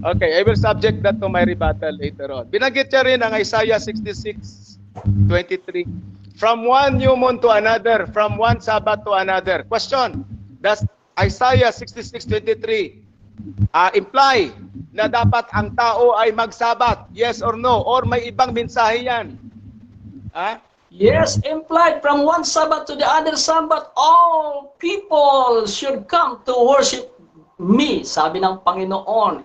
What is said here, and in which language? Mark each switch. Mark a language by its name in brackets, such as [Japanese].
[English] Okay, I will subject that to my rebuttal later on. [Filipino] Binanggit niya rin ang Isaiah 66:23. [English] From one new moon to another, from one Sabbath to another. Question, does Isaiah 66:23 imply [Filipino] na dapat ang tao ay magsabat? [English] Yes or no? [Filipino] Or may ibang mensahe yan? [English] Yes, implied from one Sabbath to the other Sabbath, all people should come to worship me, [Filipino] sabi ng Panginoon.